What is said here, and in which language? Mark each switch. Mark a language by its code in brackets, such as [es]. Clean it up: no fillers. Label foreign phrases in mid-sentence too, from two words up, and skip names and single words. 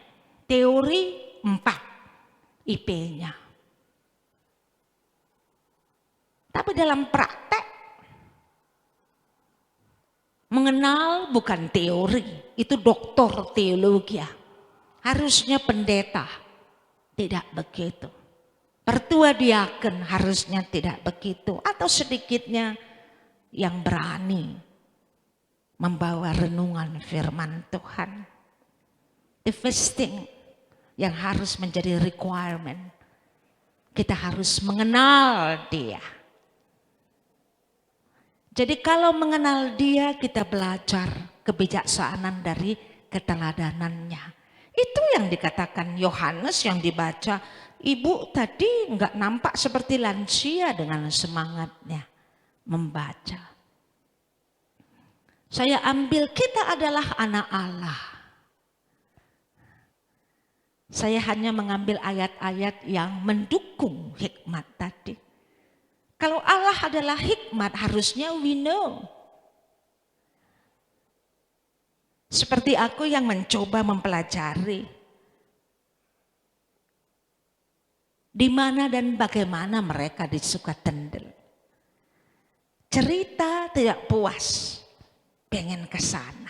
[id] Teori 4 IP-nya. Tapi dalam praktek mengenal bukan teori, itu doktor teologi. Harusnya pendeta tidak begitu. Pertua diaken harusnya tidak begitu. Atau sedikitnya yang berani membawa renungan firman Tuhan. [en] The first thing [id] yang harus menjadi requirement, kita harus mengenal dia. Jadi kalau mengenal dia, kita belajar kebijaksanaan dari keteladanannya. Itu yang dikatakan Yohanes yang dibaca. Ibu tadi nggak nampak seperti lansia dengan semangatnya membaca. Saya ambil kita adalah anak Allah. Saya hanya mengambil ayat-ayat yang mendukung hikmat tadi. Kalau Allah adalah hikmat, harusnya [en] we know. [id] Seperti aku yang mencoba mempelajari di mana dan bagaimana mereka di Sukatendel. Cerita tidak puas, pengen ke sana.